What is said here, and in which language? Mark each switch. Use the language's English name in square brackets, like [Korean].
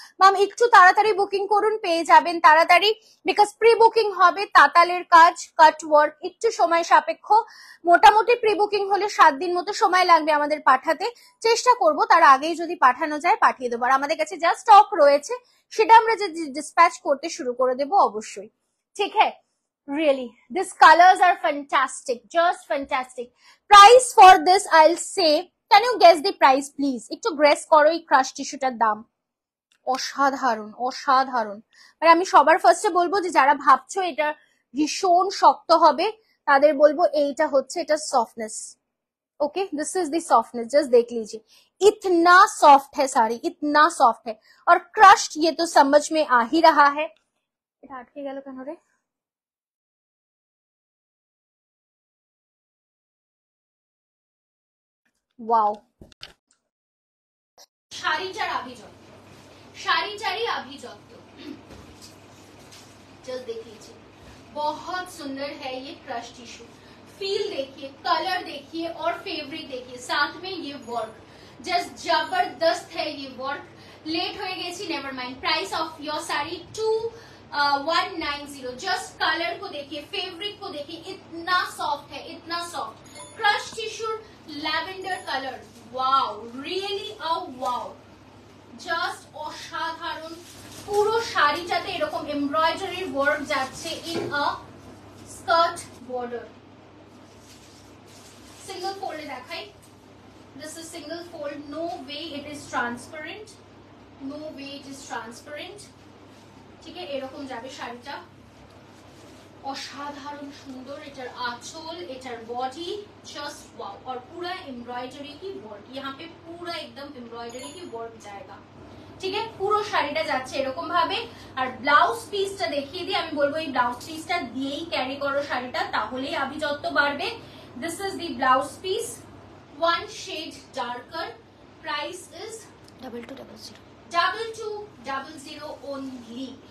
[Bangla] Ma'am একটু তাড়াতাড়ি booking করুন, পেয়ে যাবেন তাড়াতাড়ি, বিকজ প্রি বুকিং হবে, তাতালের কাজ, কাট ওয়ার্ক, একটু সময় সাপেক্ষ। মোটামুটি প্রি বুকিং হলে 7 দিন মতো সময় লাগবে আমাদের পাঠাতে, চেষ্টা করব তার আগেই যদি পাঠানো যায় পাঠিয়ে দেবো। আর আমাদের কাছে যা স্টক রয়েছে সেটা আমরা যে ডিসপ্যাচ করতে শুরু করে দেবো অবশ্যই, ঠিক আছে? [English] Really, these colors are fantastic, just fantastic. Price for this I'll say, can you guess the price please? [Bangla] একটু guess করো এই ক্রাশ টিস্যুটার দাম। অসাধারণ অসাধারণ। মানে আমি সবার ফার্স্টে বলবো যে যারা ভাবছো এটা ভীষণ শক্ত হবে তাদের বলবো এইটা হচ্ছে এটা softness. [English] okay, this is the softness, [Hindi] just देख लीजिए इतना सॉफ्ट है साड़ी, इतना सॉफ्ट है। और क्रश्ड ये तो समझ में आ ही रहा है। [Bangla] এটা আটকে গেল কেন রে? वाओ, শাড়িটার আভিজাত্য, শাড়িটারই আভিজাত্য। [Hindi] जस्ट देख लीजिए, बहुत सुंदर है ये क्रश टिश्यू। फील देखिए, कलर देखिए और फैब्रिक देखिए, साथ में ये वर्क जस्ट जबरदस्त है। ये वर्क लेट हो गई, never mind. [English] Price of your sari 2190। [Hindi] Just colour को देखिए, फैब्रिक को देखिए, इतना सॉफ्ट है, इतना soft. Crush tissue lavender colour, wow, really a wow, [Bangla] just অসাধারণ। পুরো শাড়িটাতে এরকম এমব্রয়ডারির ওয়ার্ক যাচ্ছে in a skirt border. Single ফোল্ডে দেখাই, [English] this is single fold, no way it is transparent, [Bangla] no way it is transparent, ঠিক আছে? এরকম যাবে শাড়িটা, অসাধারণ সুন্দর। [Hindi] এটার आंचल, এটার बॉडी, जस्ट वाओ। और पूरा एम्ब्रॉयडरी की वर्क, यहाँ पे पूरा एकदम एम्ब्रॉयडरी की वर्क जाएगा, [Bangla] ঠিক আছে? পুরো শাড়িটা যাচ্ছে এরকম ভাবে। আর ব্লাউজ পিসটা দেখিয়ে দিই, আমি বলবো এই ব্লাউজ পিসটা দিয়েই ক্যারি করো শাড়িটা, তাহলেই আভিজাত্য বাড়বে। [English] This is the blouse piece, 1 shade darker, price is 2200 only।